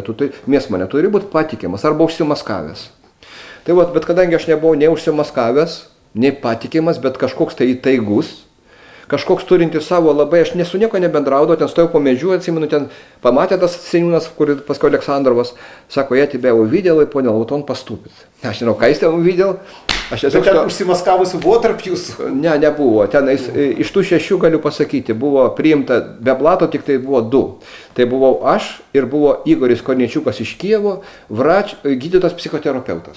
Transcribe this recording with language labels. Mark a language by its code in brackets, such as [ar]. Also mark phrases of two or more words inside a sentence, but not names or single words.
[lt] Mėsma neturi būti patikimas arba užsimaskavęs. Tai vat, bet kadangi aš nebuvau nei užsimaskavęs, nei patikimas, bet kažkoks tai įtaigus, kažkoks turinti savo labai, aš su nieko nebendraudau, ten stojau po medžiu, atsimenu, ten pamatė tas seniūnas, kuris paskui Aleksandrovas, sako, [ru] я тебя увидел и понял, вот он поступит. [lt] Aš nežinau, ką jis ten увидел. Bet ten užsimaskavusi buvo tarp jūsų? Ne, nebuvo. Ten iš tų 6 galiu pasakyti, buvo priimta be blato, tik tai buvo 2. Tai buvau aš ir buvo Igoris Korniečiukas iš Kijevo, gydytojas psichoterapeutas.